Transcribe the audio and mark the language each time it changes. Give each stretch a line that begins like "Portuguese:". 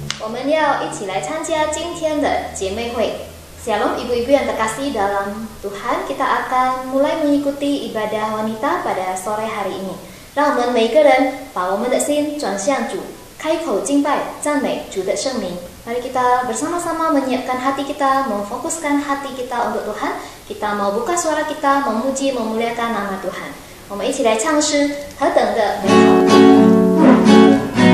Chinese: 我们要一起来参加今天的姐妹会。
Indonesian: Shalom ibu-ibu yang terkasih dalam Tuhan, kita akan mulai mengikuti ibadah wanita pada sore hari ini.
Chinese: 让我们每个人把我们的心转向主，开口敬拜、赞美主的圣名。
Indonesian: Mari kita bersama-sama menyiapkan hati kita, memfokuskan hati kita untuk Tuhan. Kita mau buka suara kita, memuji, memuliakan nama Tuhan.
Chinese: 我们一起来唱诗，何等的美好！